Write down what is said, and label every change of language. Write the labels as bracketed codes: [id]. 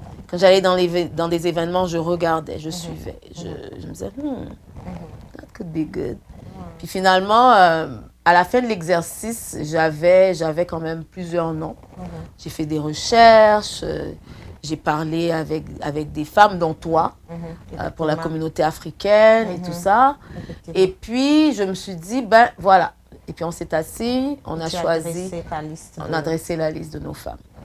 [fr] Quand j'allais dans des événements, je regardais, je suivais. Je me disais, [en] that could be good. [fr] Puis finalement, à la fin de l'exercice, j'avais quand même plusieurs noms. J'ai fait des recherches. J'ai parlé avec des femmes, dont toi, pour la communauté africaine et tout ça. Et puis, je me suis dit, ben voilà. Et puis, on s'est assis, on a choisi, on a dressé la liste de nos femmes.